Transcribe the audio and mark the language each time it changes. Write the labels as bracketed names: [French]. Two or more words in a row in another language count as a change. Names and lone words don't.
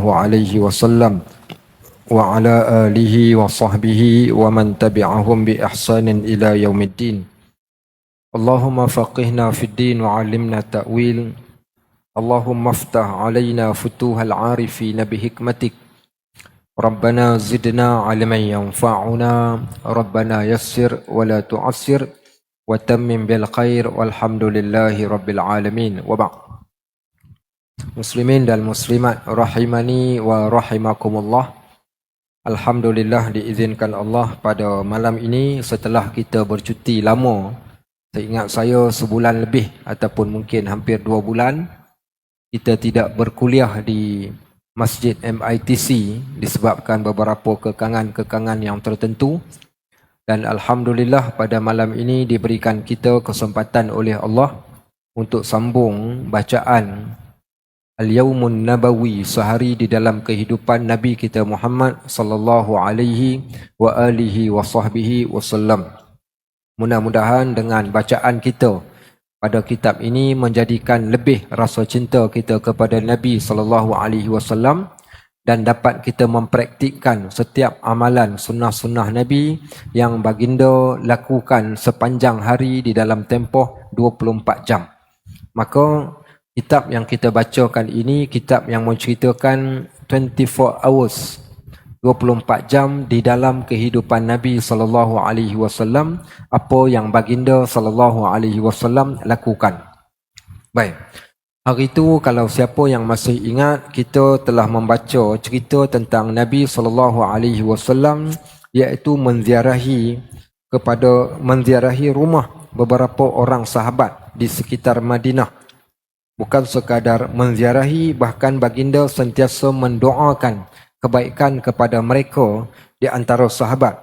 [Arabic] عليه وسلم وعلى آله وصحبه ومن تبعهم بإحسان إلى يوم الدين اللهم فقهنا في الدين وعلمنا التأويل اللهم افتح علينا فتوح العارفين بحكمتك ربنا زدنا علما ينفعنا ربنا يسر ولا تعسر وتمم بالخير والحمد لله رب العالمين وبعد. [Malay] Muslimin dan muslimat [Arabic] رحمني ورحمكم الله. [Malay] Alhamdulillah diizinkan Allah pada malam ini setelah kita bercuti lama. Seingat saya sebulan lebih ataupun mungkin hampir 2 bulan kita tidak berkuliah di Masjid MITC disebabkan beberapa kekangan-kekangan yang tertentu. Dan Alhamdulillah pada malam ini diberikan kita kesempatan oleh Allah untuk sambung bacaan Al-Yawmun Nabawi, sehari di dalam kehidupan Nabi kita Muhammad [Arabic] صلى الله عليه وعلى آله وصحبه وسلم. [Malay] Mudah-mudahan dengan bacaan kita pada kitab ini menjadikan lebih rasa cinta kita kepada Nabi [Arabic] صلى الله عليه وسلم [Malay] dan dapat kita mempraktikkan setiap amalan sunnah-sunnah Nabi yang baginda lakukan sepanjang hari di dalam tempoh 24 jam. Maka kitab yang kita bacakan ini kitab yang menceritakan 24 hours, 24 jam di dalam kehidupan Nabi [Arabic] صلى الله عليه وسلم, [Malay] apa yang baginda [Arabic] صلى الله عليه وسلم [Malay] lakukan. Baik. Hari itu kalau siapa yang masih ingat, kita telah membaca cerita tentang Nabi [Arabic] صلى الله عليه وسلم, [Malay] iaitu menziarahi rumah beberapa orang sahabat di sekitar Madinah. Bukan sekadar menziarahi, bahkan baginda sentiasa mendoakan kebaikan kepada mereka di antara sahabat.